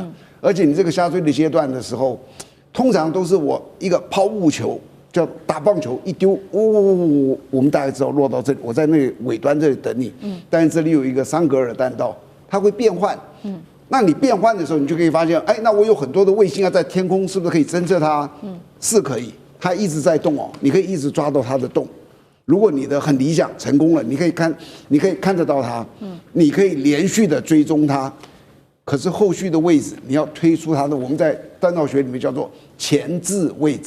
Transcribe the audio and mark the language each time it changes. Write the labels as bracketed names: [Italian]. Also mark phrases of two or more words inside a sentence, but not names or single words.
[Chinese] 而且你這個下墜的階段的時候，通常都是我一個拋物球，叫打棒球一丟，我們大概知道落到這裡，我在那個尾端這裡等你。但是這裡有一個桑格爾彈道，它會變換。那你變換的時候，你就可以發現，哎，那我有很多的衛星要在天空，是不是可以偵測它？是可以，它一直在動哦，你可以一直抓到它的動。如果你的很理想成功了，你可以看得到它，你可以連續的追蹤它。可是後續的位置，你要推出它的，我們在彈道學裡面叫做前置位置。